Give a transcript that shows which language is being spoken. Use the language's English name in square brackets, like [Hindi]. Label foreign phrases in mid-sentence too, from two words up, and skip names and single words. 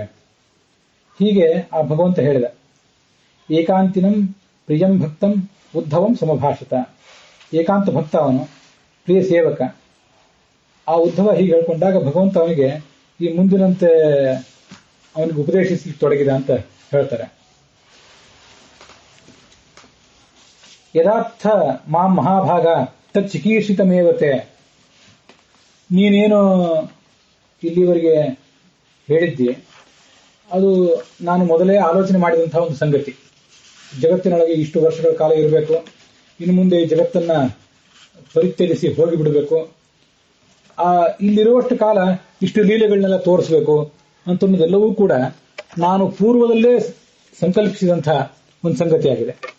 [Kannada] ಹೀಗೆ ಆ ಭಗವಂತ ಹೇಳಿದ, [Sanskrit] ಏಕಾಂತಿನಂ ಪ್ರಿಯಂ ಭಕ್ತಂ ಉದ್ಧವಂ ಸಮಭಾಷಿತ. [Kannada] ಏಕಾಂತ ಭಕ್ತ ಅವನು, ಪ್ರಿಯ ಸೇವಕ. ಆ ಉದ್ಧವ ಹೀಗೆ ಹೇಳ್ಕೊಂಡಾಗ ಭಗವಂತ ಅವನಿಗೆ ಈ ಮುಂದಿನಂತೆ ಅವನಿಗೆ ಉಪದೇಶಿಸಲಿಕ್ಕೆ ತೊಡಗಿದ ಅಂತ ಹೇಳ್ತಾರೆ. [Sanskrit] ಯಥಾರ್ಥ ಮಾಂ ಮಹಾಭಾಗ ತತ್ ಚಿಕೀರ್ಷಿತಮೇವತೆ. [Kannada] ನೀನೇನು ಇಲ್ಲಿವರೆಗೆ ಹೇಳಿದ್ದಿ ಅದು ನಾನು ಮೊದಲೇ ಆಲೋಚನೆ ಮಾಡಿದಂತಹ ಒಂದು ಸಂಗತಿ. ಜಗತ್ತಿನೊಳಗೆ ಇಷ್ಟು ವರ್ಷಗಳ ಕಾಲ ಇರಬೇಕು, ಇನ್ನು ಮುಂದೆ ಈ ಜಗತ್ತನ್ನ ಪರಿತ್ಯಜಿಸಿ ಹೋಗಿಬಿಡಬೇಕು, ಇಲ್ಲಿರುವಷ್ಟು ಕಾಲ ಇಷ್ಟು ಲೀಲೆಗಳನ್ನೆಲ್ಲ ತೋರಿಸಬೇಕು ಅಂತನ್ನೋದೆಲ್ಲವೂ ಕೂಡ ನಾನು ಪೂರ್ವದಲ್ಲೇ ಸಂಕಲ್ಪಿಸಿದಂತಹ ಒಂದು ಸಂಗತಿಯಾಗಿದೆ.